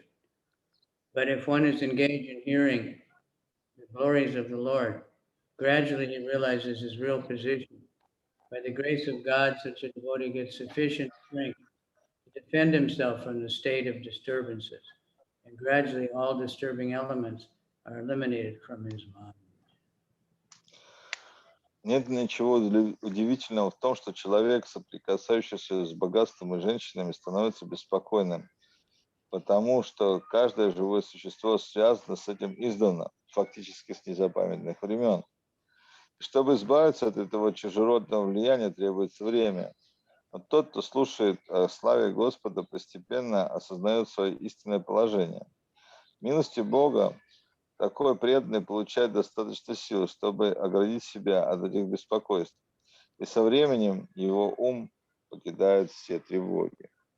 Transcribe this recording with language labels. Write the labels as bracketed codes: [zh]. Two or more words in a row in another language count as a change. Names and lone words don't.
[en] But if one is engaged in hearing the glories of the Lord, gradually he realizes his real position. By the grace of God, such a devotee gets sufficient strength to defend himself from the state of disturbances, and gradually all disturbing elements are eliminated from his mind. [ru] Нет ничего удивительного в том, что человек, соприкасающийся с богатством и женщинами, становится беспокойным, потому что каждое живое существо связано с этим издавна, фактически с незапамятных времен. Чтобы избавиться от этого чужеродного влияния, требуется время. Но тот, кто слушает о славе Господа, постепенно осознает свое истинное положение. Милостью Бога такой преданный получает достаточно сил, чтобы оградить себя от этих беспокойств. И со временем его ум покидает все тревоги.